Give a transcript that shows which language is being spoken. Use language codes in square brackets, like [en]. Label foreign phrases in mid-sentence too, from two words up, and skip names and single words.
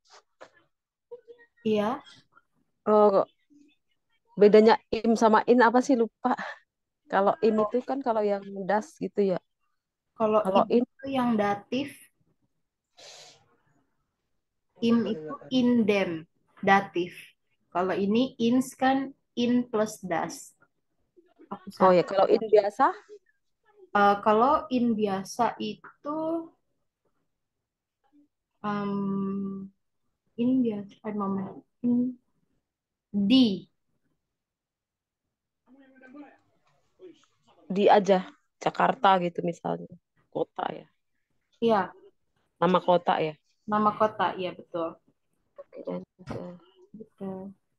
[id] Iya, Oh, bedanya im sama in apa sih, lupa. Kalau in itu kan kalau yang das gitu ya. kalau Kalau im in, itu yang datif, im itu indem, datif. Kalau ini ins kan in plus das. oh Akusatif. ya, kalau in biasa, Kalau in biasa itu in biasa, moment, in di, di aja. Jakarta gitu misalnya. Kota ya. ya, Nama kota ya. nama kota, ya betul. Oke, dan Betul.